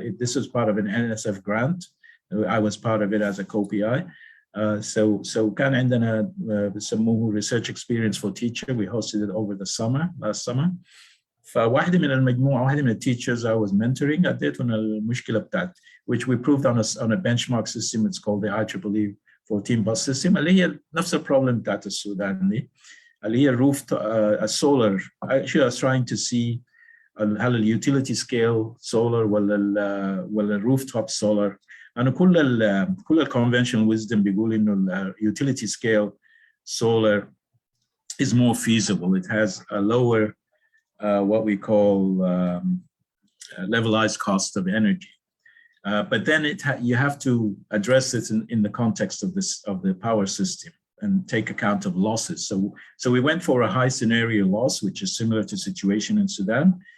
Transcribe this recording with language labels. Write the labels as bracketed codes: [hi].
[en] This is part of an NSF grant. I was part of it as a co-PI. [ar] So كان عندنا بسموه [en] research experience for teacher. We hosted it over the last summer. [ar] فواحدة من المجموعة، واحدة من [en] teachers I was mentoring [ar] اديتهم المشكلة بتاعت [en] which we proved on a benchmark system. It's called the IEEE 14 bus system [ar] اللي هي نفس البروبلم بتاعت السودان دي اللي هي [en] roof solar. Actually I was trying to see [ar] هل اليوتيليتي سكيل سولار ولا الروفتوب سولار. أنا كل الconventional wisdom بيقول إنه اليوتيليتي سكيل [en] solar is more feasible. It has a lower what we call levelized cost of energy. But then you have to address it in the context of the power system and take account of losses. So we went for a high scenario loss, which is similar to situation in Sudan.